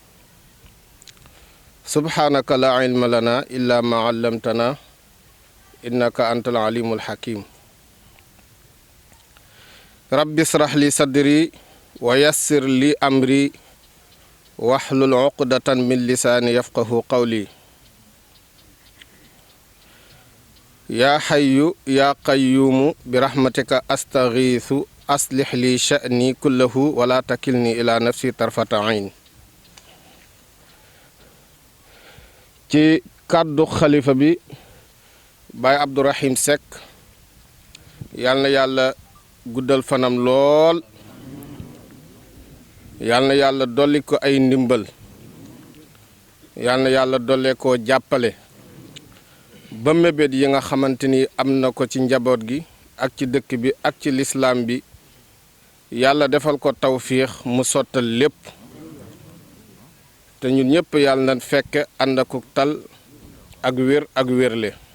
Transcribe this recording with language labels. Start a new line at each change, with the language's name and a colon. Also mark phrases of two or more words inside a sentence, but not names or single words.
Arabic: سبحانك لا علم لنا إلا ما علمتنا إنك أنت العليم الحكيم رب اشرح لي صدري ويسر لي أمري واحلل عقدة من لساني يفقه قولي يا حي يا قيوم برحمتك أستغيث أصلح لي شأني كله ولا تكلني إلى نفسي طرفة عين
Wolof: ci kàddu xalifa bi Baye Abdourahim Seck yal na yàlla guddal fanam lool yal na yàlla dolli ko ay ndimbal yal na yàlla dollee koo jàppale ba mébét yi nga xamante ni am na ko ci njaboot gi ak ci dëkk bi ak ci lislaam bi yàlla defal ko tawfiix mu sottal lépp te ñun ñëpp yàlla na fekk ànd ak tal ak wér ak wérle